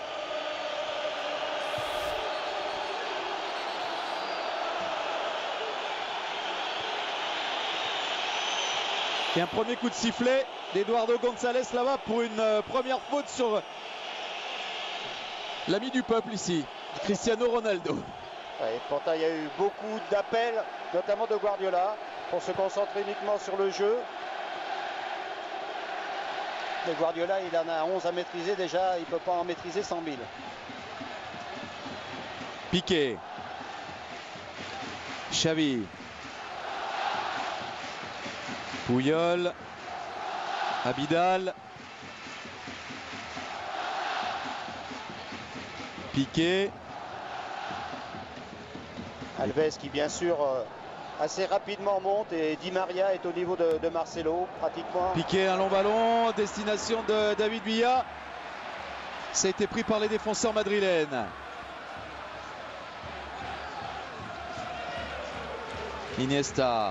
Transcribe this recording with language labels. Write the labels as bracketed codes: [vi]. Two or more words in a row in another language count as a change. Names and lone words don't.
[fr] Et un premier coup de sifflet d'Eduardo González là-bas pour une première faute sur l'ami du peuple ici, Cristiano Ronaldo. Ouais, pourtant, il y a eu beaucoup d'appels, notamment de Guardiola, pour se concentrer uniquement sur le jeu. Mais Guardiola, il en a 11 à maîtriser déjà, il ne peut pas en maîtriser 100 000. Piqué. Xavi. Puyol. Abidal. Piqué. Alves qui bien sûr assez rapidement monte et Di Maria est au niveau de Marcelo pratiquement. Piqué, un long ballon, destination de David Villa. Ça a été pris par les défenseurs madrilènes. Iniesta.